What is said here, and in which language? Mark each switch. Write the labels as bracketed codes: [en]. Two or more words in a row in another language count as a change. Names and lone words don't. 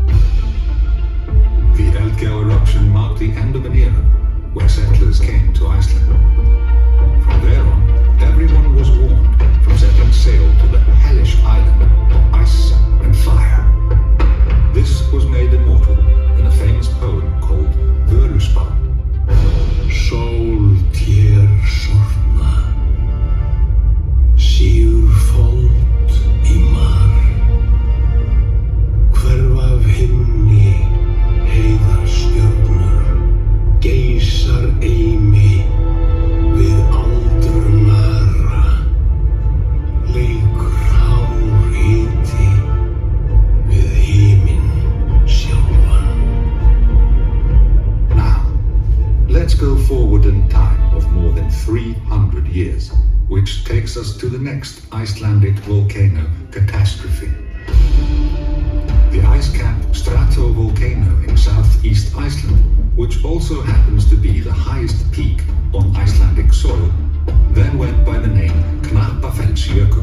[en] The Eldgjá eruption marked the end of an era where settlers came to Iceland. From there on, everyone was warned from setting sail to the hellish island of ice and fire. This was made immortal in a famous poem called Völuspá. [is] Sól tér sortna, sígur fold í mar, hverfa af himni, heiðar stjörnur, geysar eimi við aldrunara, leikur hár hiti við himinn sjálfan. [en] Now, let's go forward in time of more than 300 years, which takes us to the next Icelandic volcano catastrophe. The ice-capped stratovolcano in southeast Iceland, which also happens to be the highest peak on Icelandic soil, then went by the name Knappafellsjökull.